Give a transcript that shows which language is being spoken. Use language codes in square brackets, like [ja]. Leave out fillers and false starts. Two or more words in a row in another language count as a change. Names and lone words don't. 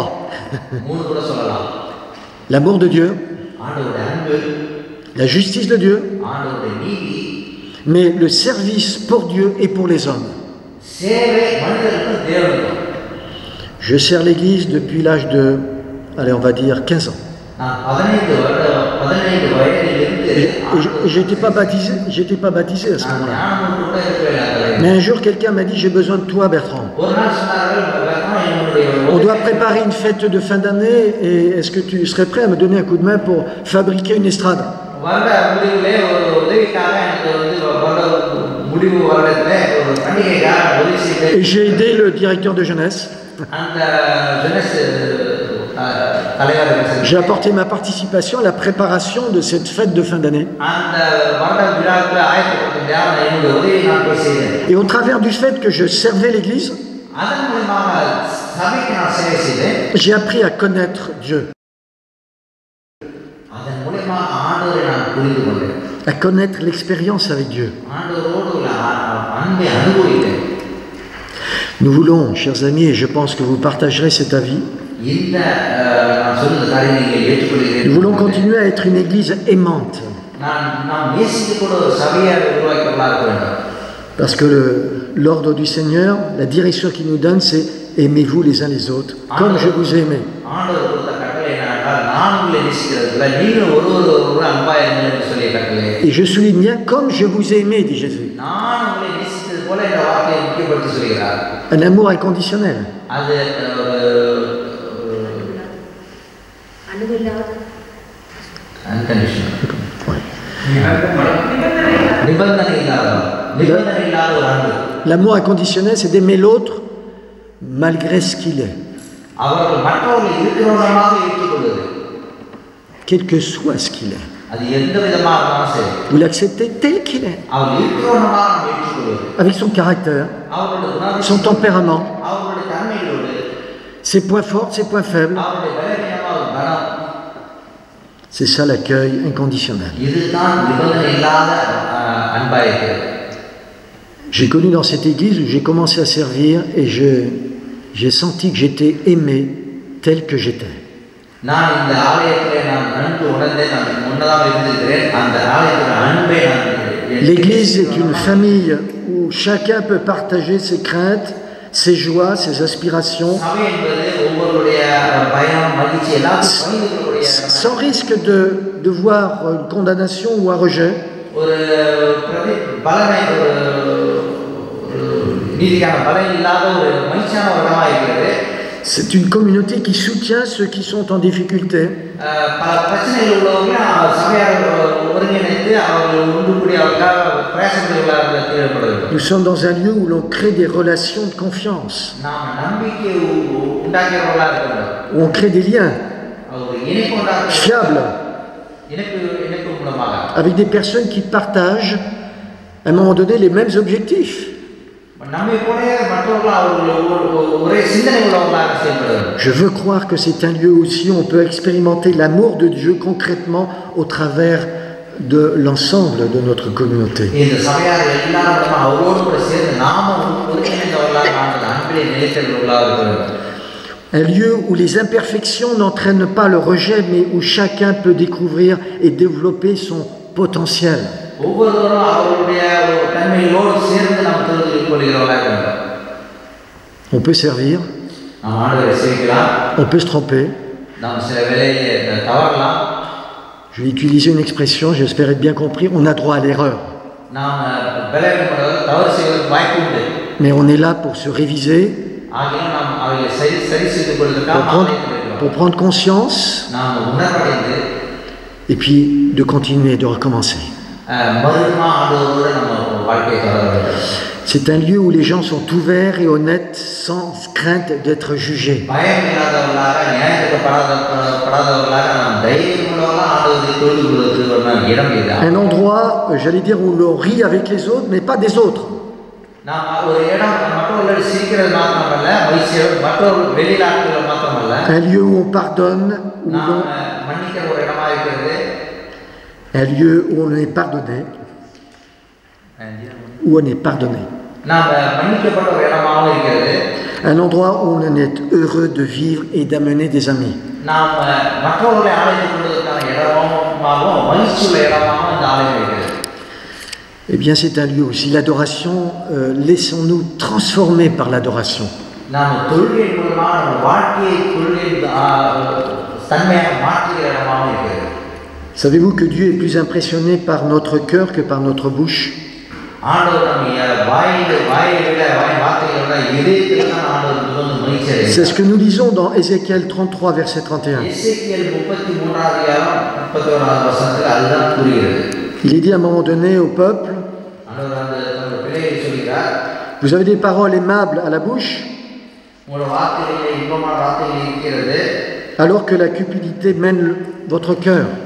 [ta] மூணு கூட சொல்லலாம். [fr] L'amour de Dieu, [ta] ஆண்டவருடைய அன்பு, [fr] la justice de Dieu, [ta] ஆண்டவருடைய நீதி, [fr] mais le service pour Dieu et pour les hommes. [ta] சேவை மனிதர்களுக்கும் தேவனுக்கும். [fr] Je sers l'église depuis l'âge de, allez, on va dire 15 ans. [ta] நான் 15 வயதிலிருந்து [fr] Et j'étais pas baptisé à ce moment-là. [ta] ஞானம் கூட இருக்கவில்லை. [fr] Mais un jour, quelqu'un m'a dit, j'ai besoin de toi, Bertrand. [ta] ஒரு நாள் சொன்னார்கள், என்னுடைய [fr] On doit préparer une fête de fin d'année et est-ce que tu serais prêt à me donner un coup de main pour fabriquer une estrade? [ta] வருட முடிவிலே ஒரு உதவிக்காக எனக்கு முடிவு வருடத்திலே ஒரு பண்டிகைக்காக உதவி செய்து [fr] Et j'ai aidé le directeur de jeunesse. [ta] அந்த ஜெனஸ் தலைவர் [fr] J'ai apporté ma participation à la préparation de cette fête de fin d'année. [ta] அந்த வருட விழாவுக்கு ஆயத்தப்படுத்த என்னுடைய உதவியை நான் போய் செய்தேன். [fr] Et au travers du fait que je servais l'église, [ta] அதன் மூலமாக சபைக்கு நான் சேவை செய்தேன். [fr] j'ai appris à connaître Dieu, [ta] அதன் மூலமாக ஆண்டவரை நான் புரிந்து கொண்டேன். [fr] à connaître l'expérience avec Dieu. [ta] ஆண்டவரோடு உள்ள அன்பை அனுபவித்தேன். [fr] Nous voulons, chers amis, et je pense que vous partagerez cet avis, [ta] இந்த நான் சொல்லுற காரியங்களை நீங்கள் ஏற்றுக்கொள்கிறீர்கள். [fr] nous voulons continuer à être une église aimante. [ta] நாம் நேசிக்கக்கூட ஒரு சபையாக உருவாக்கப்பட வேண்டும். [fr] Parce que l'ordre du Seigneur, la direction qu'il nous donne, c'est aimez-vous les uns les autres, comme je vous ai aimé. [ta] ஆண்டவர் கொடுத்த கட்டளை என்னவென்றால் நான் உங்களை நேசிக்கிறதுல நீங்கள் ஒருவர் அன்பா இருங்கள் என்று சொல்லிய கட்டளை. [fr] Et je souligne bien comme je vous ai aimé, dit Jésus. [ta] நான் உங்களை நேசித்தது போல இந்த வார்த்தையை முக்கியப்படுத்தி சொல்கிறார். [fr] Un amour inconditionnel. [ta] அது நிபந்தனை இல்லாத ஒரு அன்பு. [fr] L'amour inconditionnel, c'est d'aimer l'autre malgré ce qu'il est. [ta] அவர்கள் மற்றவர்கள் இருக்கிறவர்களாக ஏற்றுக்கொள்வது. [fr] quel que soit ce qu'il est. [ta] அது எந்த விதமா இருந்தாலும் சரி [fr] Vous l'acceptez tel qu'il est, [ta] அவர் இருக்கிறவனா நம்ம ஏற்றுக்கொள்வது [fr] avec son caractère, [ta] அவருடைய குணாதிசயம் [fr] son tempérament, [ta] அவருடைய தன்மைகளோடு [fr] ses points forts, ses points faibles. [ta] அவருடைய பலவீனமான குணம் [fr] C'est ça l'accueil inconditionnel. [ta] இதுதான் நிபந்தனை இல்லாத அன்பா இருக்கிறது. [fr] J'ai connu dans cette église où j'ai commencé à servir et j'ai senti que j'étais aimé tel que j'étais. [ta] நான் இந்த ஆலயத்திலே நான் நன்கு உணர்ந்தேன். நான் முன்னதாக இருந்திருக்கிறேன். அந்த ஆலயத்தின் அன்பை நான் [fr] L'église est une famille où chacun peut partager ses craintes, ses joies, ses aspirations, [ta] சபை என்பது ஒவ்வொருடைய பயம் மகிழ்ச்சி எல்லாத்தையும் பகிர்ந்து கொள்ளக்கூடிய [fr] sans risque de voir une condamnation ou un rejet. [ta] ஒரு பலனை நீதிக்கான பலன் இல்லாத ஒரு மகிழ்ச்சியான ஒரு இடமா இருக்கிறது. [fr] C'est une communauté qui soutient ceux qui sont en difficulté. [ta] பல பிரச்சனைகள் உள்ளவங்க சபையார் ஒருங்கிணைத்து அவர்கள் உண்டுபடி அவர்களாக பிரயாசப்படுவதாக தேவைப்படுகிறது. [fr] Nous sommes dans un lieu où l'on crée des relations de confiance, [ta] நாம் நம்பிக்கை உண்டாக்கிறவர்களாக இருக்கிறோம். [fr] où on crée des liens [ta] ஒரு இணைப்பு உண்டாக்குற [fr] fiables [ta] இணைப்பு மூலமாக [fr] avec des personnes qui partagent à un moment donné les mêmes objectifs. [ta] நம்மை போல மற்றவர்கள் அவர்கள் ஒரே சிந்தனை உள்ளவர்களாக செயல்படுகிறார்கள். [fr] Je veux croire que c'est un lieu aussi où on peut expérimenter l'amour de Dieu concrètement au travers de l'ensemble de notre communauté. [ta] இந்த சபையார் எல்லாரும் அவரோடு கூட சேர்ந்து நாமும் ஒருங்கிணைந்தவர்களாக அந்த அன்பிலே நிலைத்தவர்களாக இருக்கிறோம். [fr] Un lieu où les imperfections n'entraînent pas le rejet, mais où chacun peut découvrir et développer son potentiel. [ta] ஒவ்வொருவரும் அவருடைய தன்மையோடு சேர்ந்து நாம் தெரிந்து கொள்கிறவர்களாக இருக்கிறோம். [fr] On peut servir, [ta] நாம் ஆண்டவரை சேவிக்கலாம். [fr] on peut se tromper. [ta] நாம் சில வேளையிலே தவறலாம். [fr] Je vais utiliser une expression, j'espère être bien compris, on a droit à l'erreur. [ta] நாம் பலவீனப்படுவது தவறு செய்வதற்கு வாய்ப்பு உண்டு. [fr] Mais on est là pour se réviser, [ta] ஆகியும் நாம் அவர்களை சரி செய்து கொள்வதற்காக [fr] pour prendre conscience, [ta] நாம் உணர்வடைந்து [fr] et puis de continuer, de recommencer. [ta] மறுமா ஆண்டவரோடு நம்ம வாழ்க்கையை தொடர வேண்டும். [fr] C'est un lieu où les gens sont ouverts et honnêtes sans crainte d'être jugés. [ta] பயம் இல்லாதவர்களாக நியாயத்துக்கப்படாதவர்களாக நாம் தைரியமுள்ளவர்களாக ஆண்டவரை தொழுது கொள்வதற்கு இடம் இதுதான். [fr] Un endroit, j'allais dire, où l'on rit avec les autres, mais pas des autres. [ta] நாம் ஒரு இடம் மற்றவர்கள் சிரிக்கிறது மாத்திரமல்ல, மற்றவர்கள் வெளிநாட்டுகள் மாத்திரமல்ல, [fr] Un lieu où on pardonne, [ta] நாம் மன்னிக்கிற ஒரு இடமா இருக்கிறது. [fr] un lieu où on est pardonné, où on est pardonné. [ta] நாம் மன்னிக்கப்பட்ட ஒரு இடமாகவும் இருக்கிறது. [fr] Un endroit où on est heureux de vivre et d'amener des amis. [ta] நாம் மற்றவர்களை ஆலயம் கொள்வதற்கான இடமாகவும் மகிழ்ச்சியுள்ள இடமாகவும் இந்த ஆலயம் இருக்கிறது. [fr] Eh bien, c'est un lieu aussi. L'adoration, laissons-nous transformer par l'adoration. [ta] நாம் தொழுகை மூலமாக நம்ம வாழ்க்கையை தொழுகை தன்மையாக மாற்றுகிற இடமாகவும் இருக்கிறது. [fr] Savez-vous que Dieu est plus impressionné par notre cœur que par notre bouche? C'est ce que nous lisons dans Ézéchiel 33, verset 31. Il est dit à un moment donné au peuple, vous avez des paroles aimables à la bouche, alors que la cupidité mène votre cœur.